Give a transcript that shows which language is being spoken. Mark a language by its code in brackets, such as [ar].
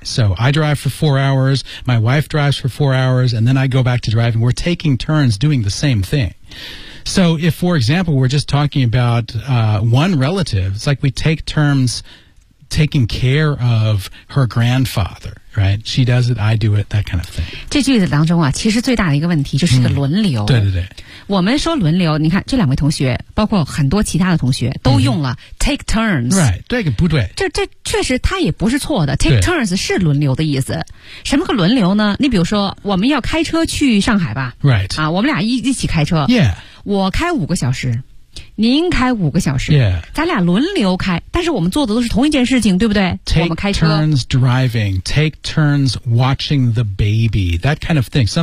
[en] So I drive for 4 hours, my wife drives for 4 hours, and then I go back to driving. We're taking turns doing the same thing. So if, for example, we're just talking about one relative, it's like we take turns taking care of her grandfather, right? She does it, I do it, that kind of thing. [zh] 这句子当中啊，其实最大的一个问题就是个轮流。对对对。我们说轮流，你看这两位同学，包括很多其他的同学都用了 take turns。 Right, 对不对？这确实它也不是错的。Take turns 是轮流的意思。什么个轮流呢？你比如说我们要开车去上海吧。 [en] Right. [zh] 啊，我们俩一起开车。 [en] Yeah. [zh] 我开五个小时。您开五个小时、 [en] yeah. [zh] 咱俩轮流开，但是我们做的都是同一件事情，对不对？ [en] Take [zh] 我们开车 [en] turns driving, take turns watching the baby, that kind of thing.